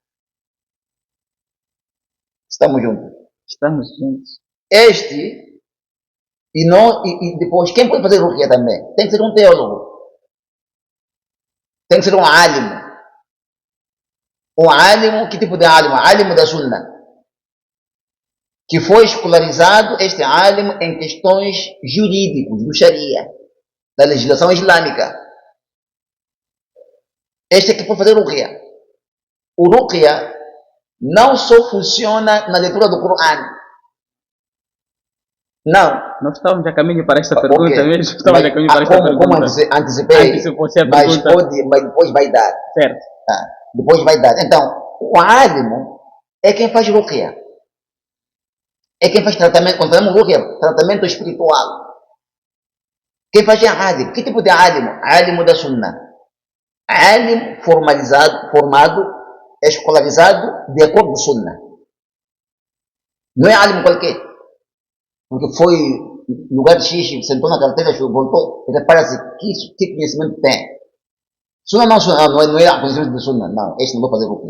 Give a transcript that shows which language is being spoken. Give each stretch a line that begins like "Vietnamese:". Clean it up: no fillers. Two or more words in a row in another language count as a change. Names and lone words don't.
Portuguese: Estamos juntos? Estamos juntos. E depois, quem pode fazer Ruqya também? Tem que ser um teólogo. Tem que ser um álimo. Um álimo, que tipo de álimo? Álimo da Sunna. Que foi escolarizado, este álimo, em questões jurídicas do Sharia, da legislação islâmica. Este é que pode fazer Ruqya. O Ruqya não só funciona na leitura do Coran. Não. Nós estávamos a caminho para esta pergunta mesmo. Estávamos a caminho para esta como pergunta. Antecipei, mas depois vai dar. Certo. Depois vai dar. Então, o álimo é quem faz Ruqya. É quem faz tratamento, quando falamos Ruqya, tratamento espiritual. Quem faz é álimo. Que tipo de álimo? Álimo da Sunna. Álimo formado, escolarizado de acordo com Sunna. Não é álimo qualquer. Porque foi lugar X, sentou na carteira, voltou, e repara-se que conhecimento tem. Sunna não é conhecimento de Sunna, não, este não vai fazer Ruqya.